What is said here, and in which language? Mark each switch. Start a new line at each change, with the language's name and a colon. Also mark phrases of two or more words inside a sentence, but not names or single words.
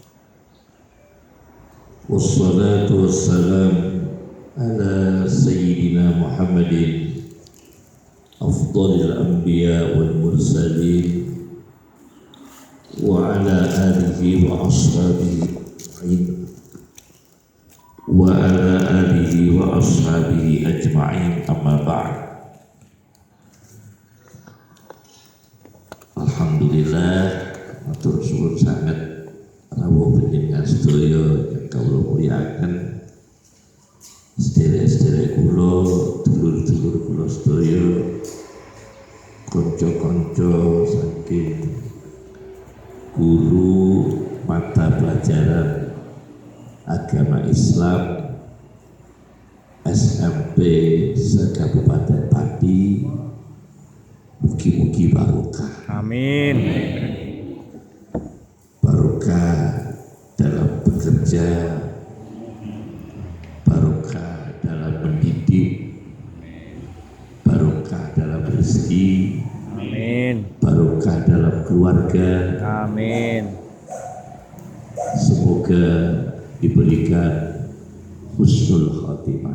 Arabic: والصلاة والسلام على سيدنا محمد أفضل الأنبياء والمرسلين وعلى آله وأصحابه أجمعين أما بعد.
Javanese: Alhamdulillah, matur suwun sangat rawuh panjenengan sedaya yang kawula mulyakaken, sedherek-sedherek kula, dulur-dulur kula sedaya, kanca-kanca saking
Indonesian: guru mata pelajaran agama Islam SMP se-Kabupaten Pati,
Javanese: mugi-mugi barokah.
Indonesian: Amin. Barokah dalam bekerja, barokah dalam mendidik, barokah dalam rezeki, Amin. barokah dalam keluarga. Amin. Semoga diberikan
Arabic: حسن الخاتمة.